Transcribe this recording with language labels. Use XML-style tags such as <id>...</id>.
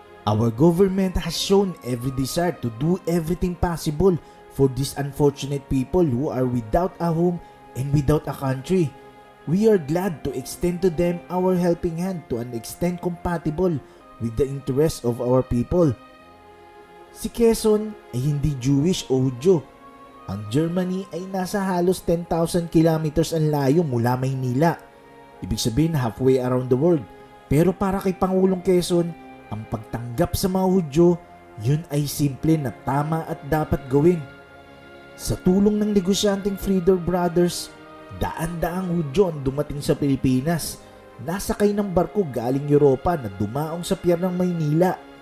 <en>Our government has shown every desire to do everything possible for these unfortunate people who are without a home and without a country. We are glad to extend to them our helping hand to an extent compatible with the interests of our people.</en> <tl>Si Quezon ay hindi Jewish o Hudyo. Ang Germany ay nasa halos 10,000 kilometers ang layo mula Maynila. Ibig sabihin</tl> <en>halfway around the world.</en> <tl>Pero para kay Pangulong Quezon, ang pagtanggap sa mga Hudyo, yun ay simple na tama at dapat gawin. Sa tulong ng negosyanteng Frieder Brothers, daan-daang Hudyo ang dumating sa Pilipinas. Nasakay ng barko galing Europa na dumaong sa pier ng Maynila.</tl>